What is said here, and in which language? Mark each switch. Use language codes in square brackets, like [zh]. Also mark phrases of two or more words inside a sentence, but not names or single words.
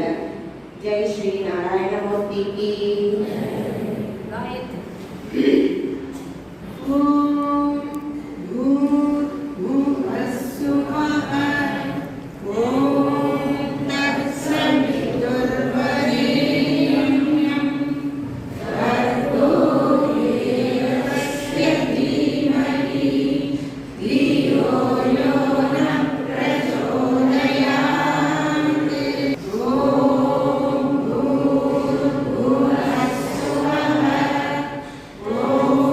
[sa] ஜெய் ஸ்ரீ நாராயணமூர்த்திக்கு. ॐ भूर्भुवस्सुवः ॐ तत्सवितुर्वरेण्यं भर्गो देवस्य धीमहि धियो यो न प्रचोदयात्. ॐ भूर्भुवस्सुवः ॐ